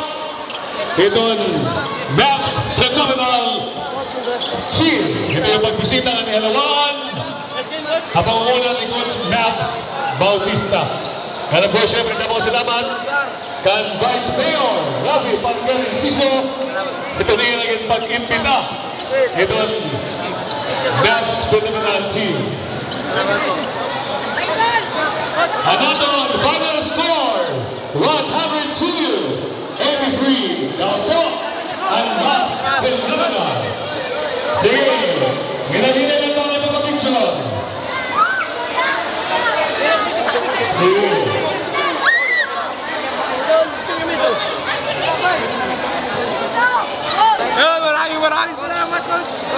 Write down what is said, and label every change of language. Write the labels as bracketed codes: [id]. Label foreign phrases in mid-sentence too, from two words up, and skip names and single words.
[tl] Itong Mavs Phenomenal Cheer. Ito yung pagbisita ng Halawan. Kapangunan ni Coach Mavs Bautista. [bik] Kaya po siyempre damang salamat kan Vice Mayor Ravi Pangkari Siso. [tl] Ito na yung naging pag-impita. Itong Mavs Phenomenal Cheer. [en] Another final score, 102-83. [tl] Now po, ang Mavs Phenomenal. Sige, ginagina ng mga pagpapicture. Sige. Maraming salamat, Coach.